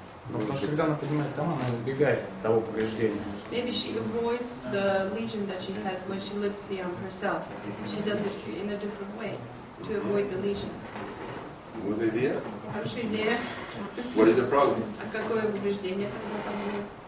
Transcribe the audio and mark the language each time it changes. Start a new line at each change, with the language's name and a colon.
Russian: Ну, потому что когда она поднимает сама, она избегает того повреждения.
English: Maybe she avoids the lesion that she has when she lifts the arm herself. She does it in a different way to avoid the lesion. Good idea?
Russian: Хорошая идея.
English: What is the problem?
Russian: А какое повреждение тогда там будет?